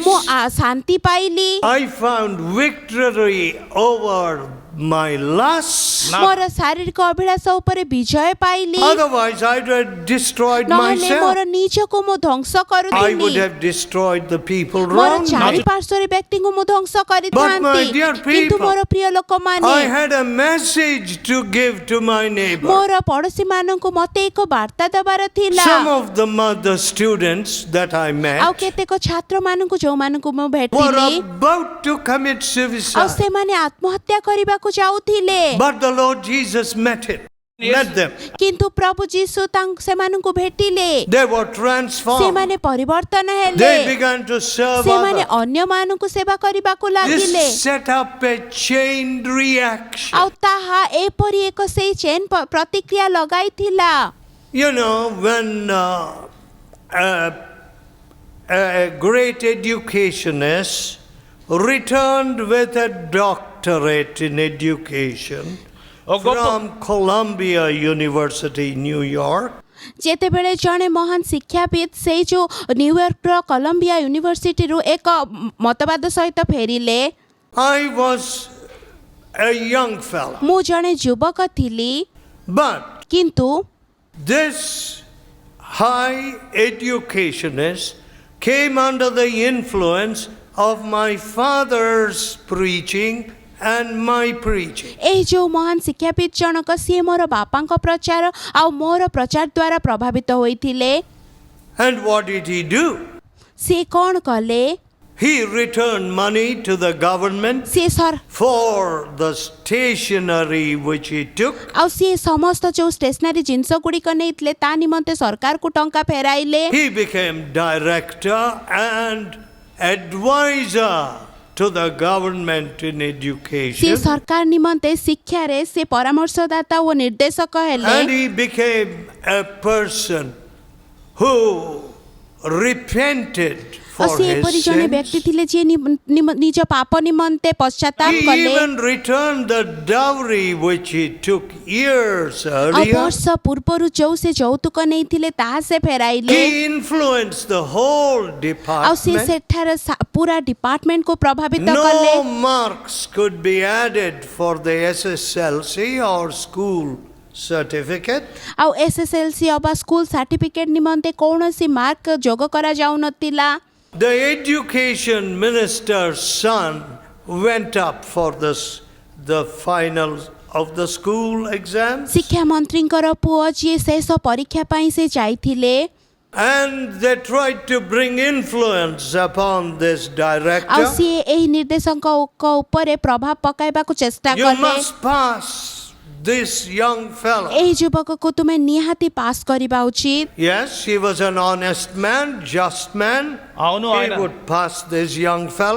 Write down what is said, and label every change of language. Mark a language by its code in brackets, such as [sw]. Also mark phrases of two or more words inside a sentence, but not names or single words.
[or] ମୁଁ ଶାନ୍ତି ପାଇଲି। [en] I found victory over my lusts. [or] ମୋର ଶାରୀରିକ ଅଭିଳାଷ ଉପରେ ବିଜୟ ପାଇଲି। [en] Otherwise, I'd have destroyed [or] ନହେଲେ ମୋର [en] myself. [or] ନିଜକୁ ମୁଁ ଧ୍ୱଂସ [en] I would [or] କରୁଥିଲି। [en] have destroyed the people [or] ମୋର [en] around me. [or] ଚାରିପାର୍ଶ୍ୱରେ ବ୍ୟକ୍ତିଙ୍କୁ ମୁଁ ଧ୍ୱଂସ [en] But my [or] କରିଥାନ୍ତି। [en] dear [or] କିନ୍ତୁ [en] people, [or] ମୋର ପ୍ରିୟ ଲୋକମାନେ, [en] I had a message to give to my neighbor. [or] ମୋର ପଡ଼ୋଶୀମାନଙ୍କୁ ମତେ ଏକ ବାର୍ତ୍ତା ଦେବାର ଥିଲା। [en] Some of the students that I [or] ଆଉ [en] met [or] କେତେକ ଛାତ୍ରମାନଙ୍କୁ ଯୋଉମାନଙ୍କୁ ମୁଁ [en] were [or] ଭେଟିଲି, [en] about to commit [or] ଆଉ [en] suicide. [or] ସେମାନେ ଆତ୍ମହତ୍ୟା କରିବାକୁ ଯାଉଥିଲେ। [en] But the Lord Jesus met them. [or] କିନ୍ତୁ ପ୍ରଭୁ ଯୀଶୁ ସେମାନଙ୍କୁ ଭେଟିଲେ। [en] They were transformed. [or] ସେମାନେ ପରିବର୍ତ୍ତନ ହେଲେ। [en] They began to serve [or] ସେମାନେ [en] others. [or] ଅନ୍ୟମାନଙ୍କୁ ସେବା କରିବାକୁ ଲାଗିଲେ। [en] This set up a chain reaction. [or] ଆଉ ତାହା ଏପରି ଏକ ସେଇ ଚେନ୍ ପ୍ରତିକ୍ରିୟା ଲଗାଇଥିଲା। [en] You know, when a great educationist returned with a doctorate in education from Columbia University, New York, [or] ଯେତେବେଳେ ଜଣେ ମହାନ ଶିକ୍ଷାବିତ୍ ସେଇ ଯୋଉ ନ୍ୟୁୟର୍କର କଲମ୍ବିଆ ୟୁନିଭର୍ସିଟିରୁ ଏକ ମତବାଦ ସହିତ ଫେରିଲେ, [en] I was a young fellow. [or] ମୁଁ ଜଣେ ଯୁବକ ଥିଲି। [en] But [or] କିନ୍ତୁ [en] this high educationist came under the influence of my father's preaching and my preaching. [or] ଏହି ଯୋଉ ମହାନ ଶିକ୍ଷାବିତ୍ ଜଣକ ସିଏ ମୋର ବାପାଙ୍କ ପ୍ରଚାର ଆଉ ମୋର ପ୍ରଚାର ଦ୍ୱାରା ପ୍ରଭାବିତ ହୋଇଥିଲେ। [en] And what did he do? [or] ସିଏ କ'ଣ କଲେ? [en] He returned money to the government [or] ସିଏ [en] for the stationery which he took. [or] ଆଉ ସିଏ ସମସ୍ତ ଯୋଉ ଷ୍ଟେସନାରୀ ଜିନିଷ ଗୁଡ଼ିକ ନେଇଥିଲେ ତା ନିମନ୍ତେ ସରକାରକୁ ଟଙ୍କା ଫେରାଇଲେ। [en] He became director and advisor to the government in [or] ସିଏ [en] education. [or] ସରକାର ନିମନ୍ତେ ଶିକ୍ଷାରେ ସେ ପରାମର୍ଶଦାତା ଓ ନିର୍ଦ୍ଦେଶକ ହେଲେ। [en] And he became a person who repented [or] ଆଉ [en] for [or] ସେ ଏପରି [en] his [or] ଜଣେ [en] sins. [or] ବ୍ୟକ୍ତି ଥିଲେ ଯିଏ ନିଜ ପାପ ନିମନ୍ତେ ପଶ୍ଚାତାପ [en] He [or] କଲେ [en] even returned the dowry which he took years [or] ଆଉ [en] earlier. [or] ବର୍ଷ ପୂର୍ବରୁ ଯୋଉ ସେ ଯୌତୁକ ନେଇଥିଲେ ତାହା ସେ ଫେରାଇଲେ [en] He influenced the whole [or] ଆଉ ସେ [en] department. [or] ସେଠାର ପୁରା ଡିପାର୍ଟମେଣ୍ଟକୁ ପ୍ରଭାବିତ କଲେ [en] No marks could be added for the SSLC or school certificate. [or] ଆଉ SSLC ଅବା [en] school certificate [or] ନିମନ୍ତେ କୌଣସି ମାର୍କ ଯୋଗ କରାଯାଉନଥିଲା [en] The education minister's son went up for the finals of the school exams, [or] ଶିକ୍ଷା ମନ୍ତ୍ରୀଙ୍କର ପୁଅ ଯିଏ ଶେଷ ପରୀକ୍ଷା ପାଇଁ ସେ ଯାଇଥିଲେ [en] and they tried to bring influence upon this [or] ଆଉ [en] director. [or] ସିଏ ଏହି ନିର୍ଦ୍ଦେଶକଙ୍କ ଉପରେ ପ୍ରଭାବ ପକାଇବାକୁ ଚେଷ୍ଟା [en] You [or] କଲେ [en] must pass this young fellow. [or] ଏହି ଯୁବକକୁ ତୁମେ ନିହାତି ପାସ୍ କରିବା ଉଚିତ [en] Yes, he was an honest man, just man. [te] అవును [en] He [te] ఆయన [en] would pass this young fellow.